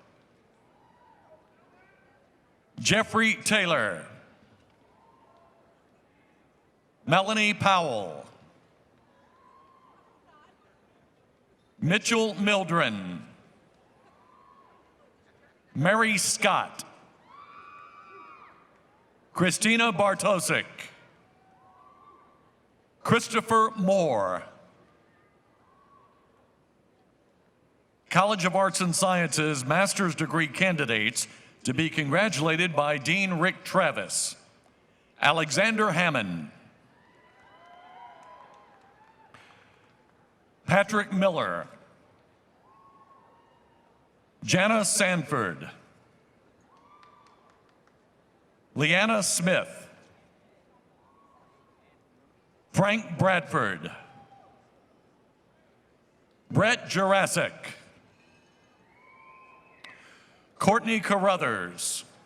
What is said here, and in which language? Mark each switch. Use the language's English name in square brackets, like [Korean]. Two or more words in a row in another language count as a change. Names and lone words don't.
[English] Jeffrey Taylor, Melanie Powell, Mitchell Mildren, Mary Scott, Christina Bartosik, Christopher Moore. College of Arts and Sciences master's degree candidates to be congratulated by Dean Rick Travis: Alexander Hammond, Patrick Miller, Jana Sanford, Leanna Smith, Frank Bradford, Brett Jurassic, Courtney Carruthers,